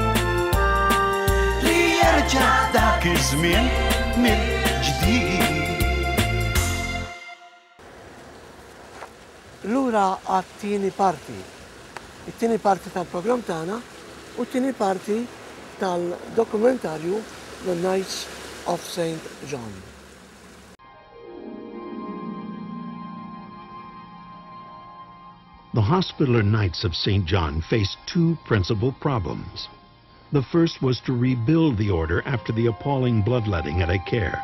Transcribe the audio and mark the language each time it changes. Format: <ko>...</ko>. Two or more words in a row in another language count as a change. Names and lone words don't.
<mt>Li jerġa' dak iż-żmien mill-ġdid. Lura għat-tieni parti. It-tieni parti tal-programm tagħna u t-tieni parti tal-dokumentarju The Knights of St. John.</mt> <en>The Hospitaller Knights of St. John faced two principal problems. The first was to rebuild the order after the appalling bloodletting at Acre.</en>